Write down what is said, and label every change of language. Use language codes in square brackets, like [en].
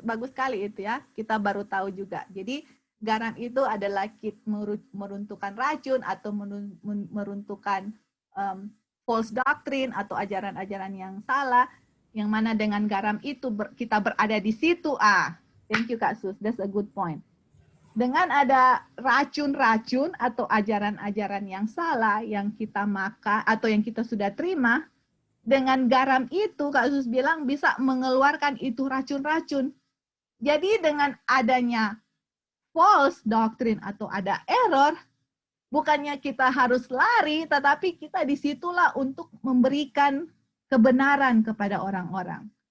[id] Bagus sekali itu ya. Kita baru tahu juga. Jadi garam itu adalah meruntuhkan racun atau meruntuhkan [en] false doctrine [id] atau ajaran-ajaran yang salah, yang mana dengan garam itu kita berada di situ. [en] Thank you Kak Sus, that's a good point. [id] Dengan ada racun-racun atau ajaran-ajaran yang salah yang kita makan atau yang kita sudah terima, dengan garam itu Kak Sus bilang bisa mengeluarkan itu racun-racun. Jadi dengan adanya [en] false doctrine [id] atau ada error, bukannya kita harus lari, tetapi kita disitulah untuk memberikan kebenaran kepada orang-orang.